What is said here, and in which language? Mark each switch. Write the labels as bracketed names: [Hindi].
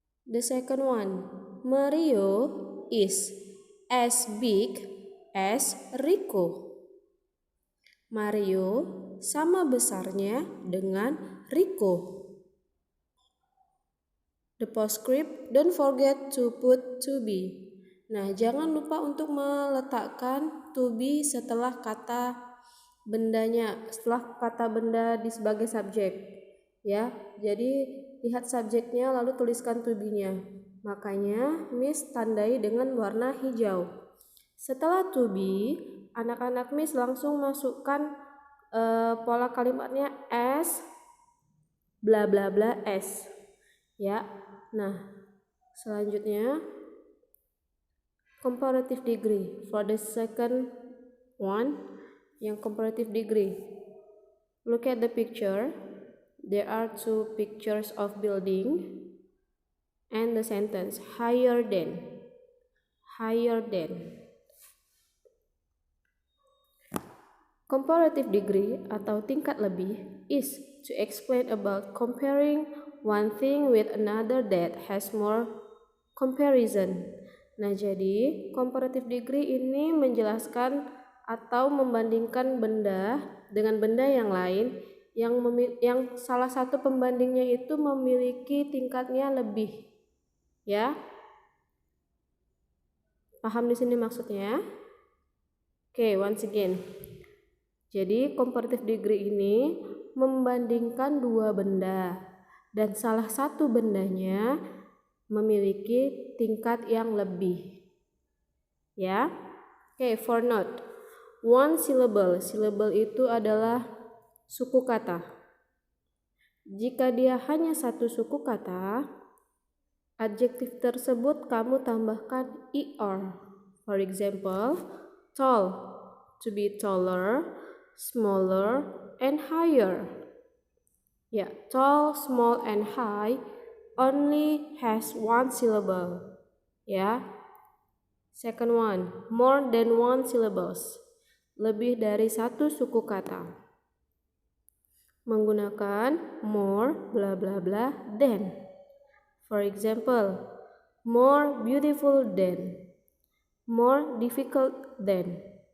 [English] The second one, Mario is as big as Rico. [Indonesian] Mario sama besarnya dengan Rico. [English] The postscript, don't forget to put to be. [Indonesian] Nah, jangan lupa untuk meletakkan to be setelah kata bendanya, setelah kata benda sebagai subjek. Ya, jadi lihat subjeknya lalu tuliskan to be-nya. Makanya Miss tandai dengan warna hijau. Setelah to be, anak-anak Miss langsung masukkan pola kalimatnya as bla bla bla as. Ya. Nah, selanjutnya comparative degree. [English] For the second one, yang comparative degree. Look at the picture. There are two pictures of building and the sentence higher than. Higher than. Comparative degree [Indonesian] atau tingkat lebih [English] is to explain about comparing one thing with another that has more comparison. [Indonesian] Nah, jadi comparative degree ini menjelaskan atau membandingkan benda dengan benda yang lain yang salah satu pembandingnya itu memiliki tingkatnya lebih. Ya. Paham di sini maksudnya? [English] Okay, once again. [Indonesian] Jadi comparative degree ini membandingkan dua benda dan salah satu bendanya memiliki tingkat yang lebih. Ya. Oke, [English] for note. One syllable. [Indonesian] Syllable itu adalah suku kata. Jika dia hanya satu suku kata, adjektif tersebut kamu tambahkan er. [English] For example, tall, to be taller, smaller, and higher. Ya, tall, small, and high only has one syllable. Ya. Second one, more than one syllables. [Indonesian] Lebih dari satu suku kata. Menggunakan more, bla bla bla, than. [English] For example, more beautiful than, more difficult than.